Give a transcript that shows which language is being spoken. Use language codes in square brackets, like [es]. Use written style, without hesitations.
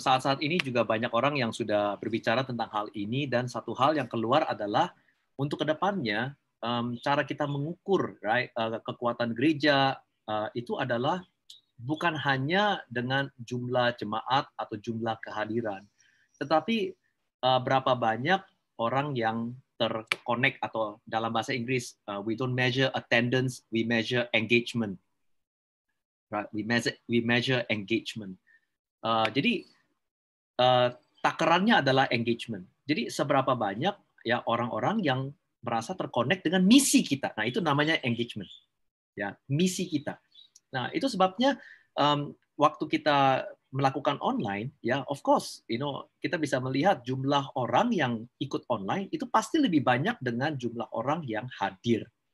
[id] Saat-saat ini juga banyak orang yang sudah berbicara tentang hal ini, dan satu hal yang keluar adalah untuk kedepannya cara kita mengukur, right, kekuatan gereja itu adalah bukan hanya dengan jumlah jemaat atau jumlah kehadiran, tetapi berapa banyak orang yang terconnect, atau dalam bahasa Inggris [en] we don't measure attendance, we measure engagement. Right, we measure engagement. [id] Jadi takarannya adalah engagement. Jadi seberapa banyak ya orang-orang yang merasa terkonek dengan misi kita. Nah, itu namanya engagement. Ya, misi kita. Nah, itu sebabnya waktu kita melakukan online, ya, of course, kita bisa melihat jumlah orang yang ikut online itu pasti lebih banyak dengan jumlah orang yang hadir.